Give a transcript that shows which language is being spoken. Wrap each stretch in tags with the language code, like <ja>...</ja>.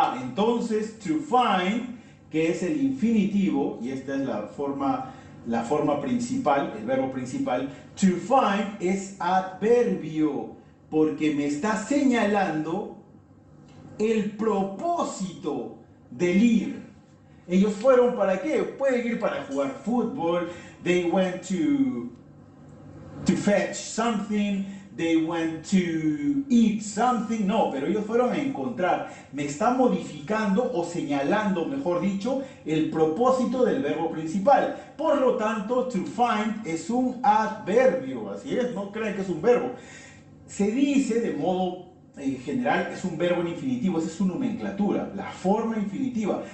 <es>Entonces to find, que es el infinitivo, y esta es la forma principal, el verbo principal, to find es adverbio, porque me está señalando el propósito del ir. Ellos fueron ¿para qué? Pueden ir para jugar fútbol,</es> <en>they went to fetch something, they went to eat something.</en> <es>No, pero ellos fueron a encontrar. Me está modificando o señalando, mejor dicho, el propósito del verbo principal. Por lo tanto, to find es un adverbio. Así es, no crean que es un verbo. Se dice de modo general, es un verbo en infinitivo, esa es su nomenclatura, la forma infinitiva.</es>